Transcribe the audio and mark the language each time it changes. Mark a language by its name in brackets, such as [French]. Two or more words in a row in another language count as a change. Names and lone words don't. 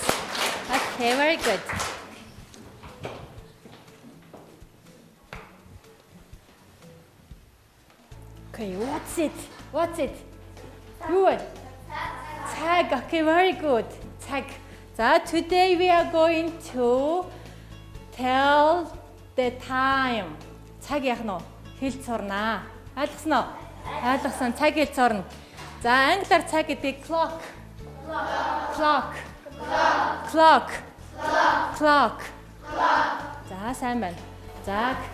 [English] Okay, very good. Okay, what's it? What's it? Good. Tag. Okay, very good. Tag. So today we are going to tell the time. [Mongolian] цаг яг нь хэлж сурнаа. Ойлгосон уу? Ойлгосон. Цаг хэлж сурна. За англиар цаг гэдэг clock. [English] Clock. Clock. Clock. [Mongolian] За сайн байна. За